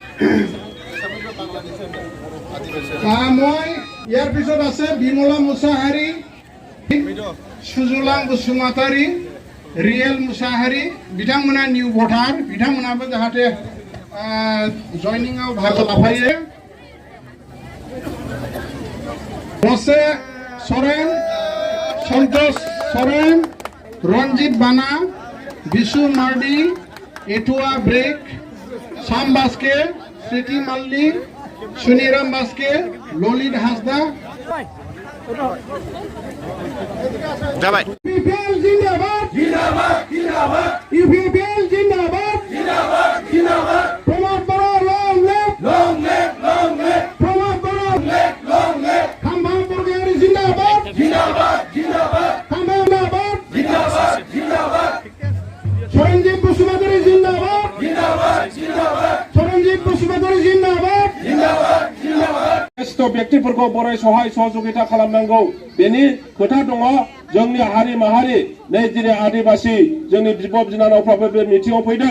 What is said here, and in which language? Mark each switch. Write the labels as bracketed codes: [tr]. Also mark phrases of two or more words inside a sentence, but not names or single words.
[as] মই ইয়াৰ পিছত আছে [brx] বিমলা মুছাহাৰী, সুজলাং बसुमतारी, रियेल मुसाहारी बिथांमोना निउ भटार बिथांमोनाबो जाहाथे जयनिंआव बाहागो लाफायो। बसे सोरेन, संतोष सोरेन, रंजित बाना, बिशु मार्डी, एटुआ ब्रेक, शाम बास्के, स्मृति मल्लिक, सुनीराम बास्के, ललित हासदा। [hi] यूपीपीएल जिंदाबाद जिंदाबाद जिंदाबाद, यूपीपीएल जिंदाबाद जिंदाबाद जिंदाबाद, प्रमोद बड़ा लॉन्ग लेफ्ट प्रमोद बड़ा लेफ्ट खंभा बुर्गियारी जिंदाबाद जिंदाबाद जिंदाबाद, खंभा जिंदाबाद जिंदाबाद, सोरंजीव बसुमतारी जिंदाबाद जिंदाबाद जिंदाबाद, सोरंजीव बसुमतारी जिंदाबाद जिंदाबाद जिंदाबाद। [brx] व्यक्तिफोरखौ बराय सहाय सहयोगिता खालामनांगौ बेनि खोथा दङ। जोंनि हारि माहारि नै जेरै आदिबासि जोंनि बिब' बिनानावफ्राबो बे मिटिङाव फैदों।